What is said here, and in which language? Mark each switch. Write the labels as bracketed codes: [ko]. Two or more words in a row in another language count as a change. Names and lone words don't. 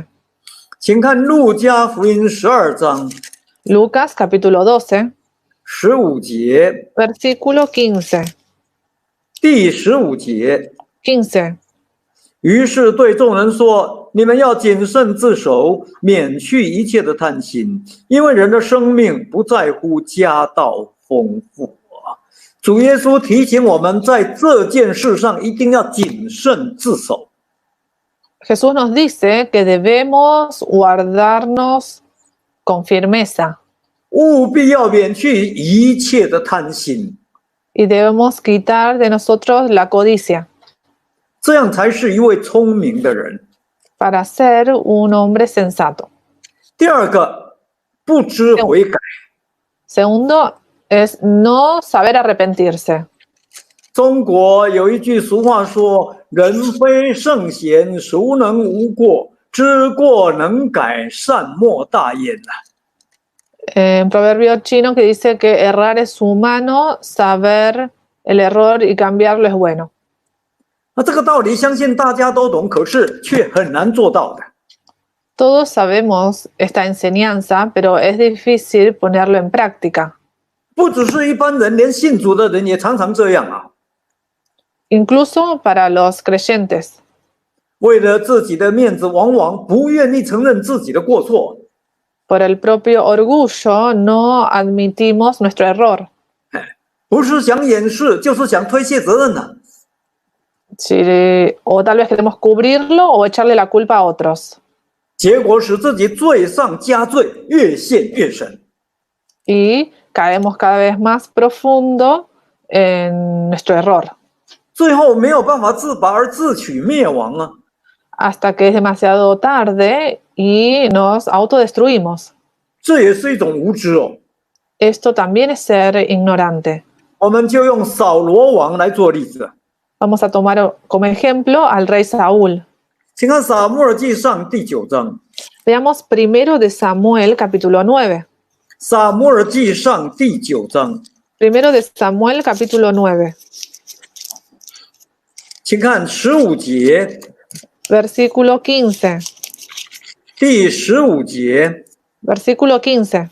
[zh] 请看路加福音12章 [es] Lucas, capítulo 12, [zh] 15 节， [es] versículo 15. [zh] 第15节。 [es] 15. [zh] 于是对众人说：“你们要谨慎自守，免去一切的贪心，因为人的生命不在乎家道丰富啊。” 主耶稣提醒我们，在这件事上一定要谨慎自守。 [es] Jesús nos dice que debemos guardarnos con firmeza [zh] 务必要免去一切的贪心， [es] y debemos quitar de nosotros la codicia [zh] 这样才是一位聪明的人。 [es] para ser un hombre sensato. [zh] 第二个，不知悔改。 [es] Segundo es no saber arrepentirse. [zh] 中国有一句俗话说：“人非圣贤，孰能无过？知过能改，善莫大焉。” [es] En proverbio chino que dice que errar es humano, saber el error y cambiarlo es bueno. [zh] 那这个道理相信大家都懂，可是却很难做到的。 [es] Todos sabemos esta enseñanza, pero es difícil ponerlo en práctica. [zh] 不只是一般人，连信主的人也常常这样啊。 [es] Incluso para los creyentes. [zh] 为了自己的面子，往往不愿意承认自己的过错。 [es] Por el propio orgullo no admitimos nuestro error. [zh] 不是想掩饰，就是想推卸责任呢、 [es] O tal vez queremos cubrirlo o echarle la culpa a otros. [zh] 结果使自己罪上加罪，越陷越深。 [es] Y caemos cada vez más profundo en nuestro error. [zh] 最后没有办法自拔而自取灭亡啊！ [es] Hasta que es demasiado tarde y nos autodestruimos. [zh] 这也是一种无知哦。 [es] Esto también es ser ignorante. [zh] 我们就用扫罗王来做例子。 [es] Vamos a tomar como ejemplo al rey Saúl. [zh] 请看撒母耳记上第9章。 [es] Veamos primero de Samuel, capítulo 9. [zh] 撒母耳记上第9章， [es] Primero de Samuel, capítulo 9. [zh] 请看15节， [es] Versículo 15. [zh] 第15节。 [es] Versículo 15.